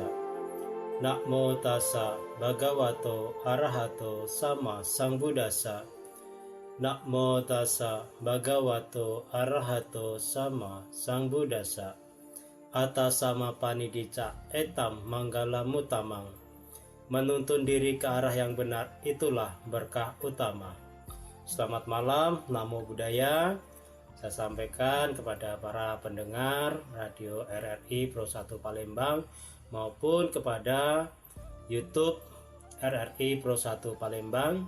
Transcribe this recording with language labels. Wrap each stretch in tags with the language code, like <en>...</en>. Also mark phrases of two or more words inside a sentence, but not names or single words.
<pi>Namo tassa bhagavato arahato sama sambuddhassa. Namo tassa bhagavato arahato sama sambuddhassa. Atasama panidicca etam manggala mutamang.</pi> <id>Menuntun diri ke arah yang benar itulah berkah utama. Selamat malam,</id> <pi>Namo Buddhaya.</pi> <id>Saya sampaikan kepada para pendengar Radio RRI Pro 1 Palembang maupun kepada YouTube RRI Pro 1 Palembang.</id>